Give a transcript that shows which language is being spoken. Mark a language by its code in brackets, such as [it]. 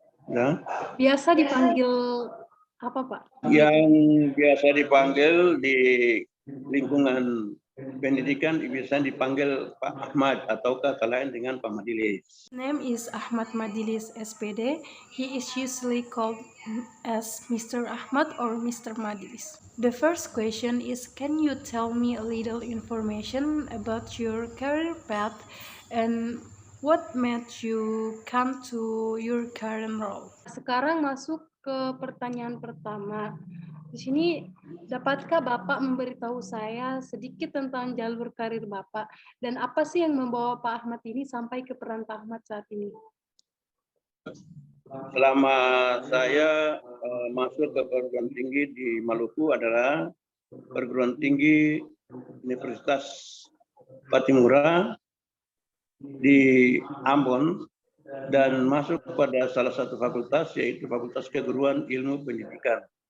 [id] Ya. Biasa dipanggil apa Pak? Yang biasa dipanggil di lingkungan pendidikan biasa dipanggil Pak Ahmad ataukah lain dengan Pak Madilis. [en] Name is Ahmad Madilis SPD. He is usually called as Mr. Ahmad or Mr. Madilis. The first question is, can you tell me a little information about your career path and what made you come to your current role? [id] Sekarang masuk ke pertanyaan pertama. Di sini, dapatkah Bapak memberitahu saya sedikit tentang jalur karir Bapak dan apa sih yang membawa Pak Ahmad ini sampai ke peran Pak Ahmad saat ini? Selama saya masuk ke perguruan tinggi di Maluku adalah perguruan tinggi Universitas Patimura di Ambon dan masuk pada salah satu fakultas yaitu Fakultas Keguruan Ilmu Pendidikan.